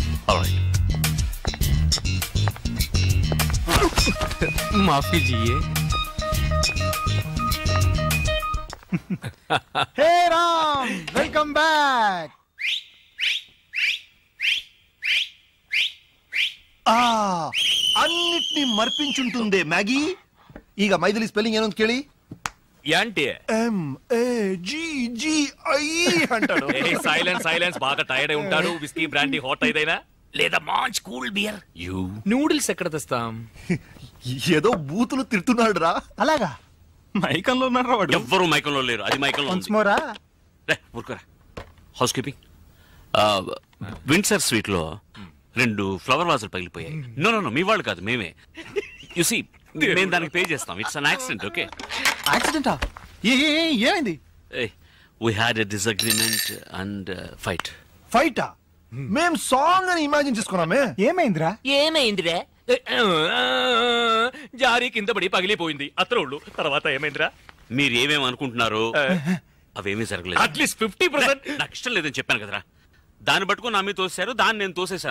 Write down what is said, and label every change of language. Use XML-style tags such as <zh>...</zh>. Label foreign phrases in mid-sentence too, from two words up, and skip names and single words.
<hi>माफ कीजिए.</hi> <en>Hey Ram, welcome back.</en> <te>అన్నిటినీ మర్పించుంటుందే మ్యాగీ.</te> <kn>ಈಗ ಮೈದಿಲಿ ಸ್ಪೆಲ್ಲಿಂಗ್ ಏನು ಅಂತ ಕೇಳಿ.</kn> <te>యాంటి MAGGI అంటాడు. సైలెన్స్. బాగా టైర్డ్ అయి ఉంటాడు.</te> <en>whisky brandy hot</en> <te>అయిదైనా లేదా మంచి</te> <en>cool beer.</en> <te>నూడిల్స్ ఎక్కడ తెస్తాం? ఏదో బూతులు తిడుతున్నాడు రా. అలాగా? మైకంలో ఉన్నారా వాడు? ఎవ్వరూ మైకంలో లేరు. అది మైకంలో ఊరుకోరా.</te> <en>housekeeping.</en> <te>విండ్సర్ స్వీట్ లో 2</te> <en>flower vases</en> <te>పగిలిపోయాయి. నో మీ వాళ్ళు కాదు, మేమే.</te> <en>you see,</en> <te>మేము దానికి పే చేస్తాం.</te> <en>It's an accident. Okay.</en> <te>యాక్సిడెంటా? ఏమైంది?</te> <en>We had a disagreement and fight.</en> <te>ఫైటా? మేం సాంగ్ అని ఇమాజిన్ చేసుకున్నామే. ఏమైందిరా? జారీ కింద పడి పగిలిపోయింది అత్రోళ్ళు. తర్వాత ఏమైందిరా? మీరు ఏమేమి అనుకుంటున్నారు? అవేమీ జరగలేదు.</te> <en>at least 50%.</en> <te>నాకు ఇష్టం లేదని చెప్పాను కదరా. దాన్ని పట్టుకుని నా మీద తోసారు, దాన్ని నేను తోసేశాను.</te>